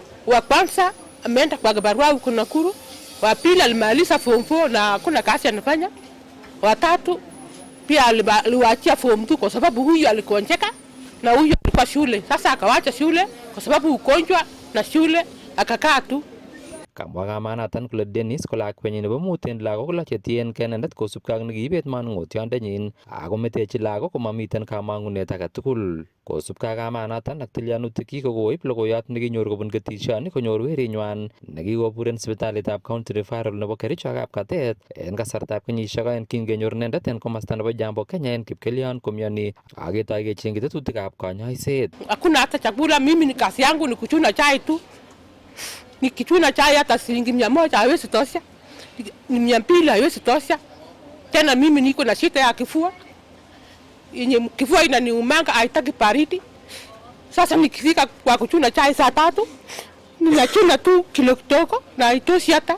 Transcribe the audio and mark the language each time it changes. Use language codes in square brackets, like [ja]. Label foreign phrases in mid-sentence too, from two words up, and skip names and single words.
[sw] Wa kwanza ameenda kwa barua huko Nakuru. Wa pili alimaliza form 4 na hakuna kazi anafanya. Wa tatu pia aliwaachia form 2 kwa sababu huyu alikonjeka na huyu alikuwa shule. Sasa akawacha shule kwa sababu ugonjwa na shule akakaa tu. [kln] Kamwa kamanatan kole Dennis ko lakwenyi nebo mut en lagok lo chetien kenendet kosubkei ak nekiibet manung'otiondenyin ako metechi lagok komamiten kamang'unet age tugul. Kosubkei ak kamanatan ak tilyanutik ko koib logoiyot nekinyor kobun ketishoni konyor werinywan nekikobur en sipitalitab County Referral nebo Kericho ak Kapkatet en kasartab kenyisiek 2 kingenyor inendet en komasta nebo Jambo Kenya en Kipkelion komioni ak ketoi kechengchi tetutikab konyoiset. [sw] Hakuna hata chakula, mimi ni kazi yangu ni kuchuna chai tu. Nikichuna chai hata shilingi 100 haiwezi tosha. Ni 200 haiwezi tosha. Tena mimi niko na shida ya kifua. Yenye kifua inaniumanga haitaki baridi. Sasa nikifika kwa kuchuna chai saa 3, ninachuna tu kilo kidogo na haitoshi hata.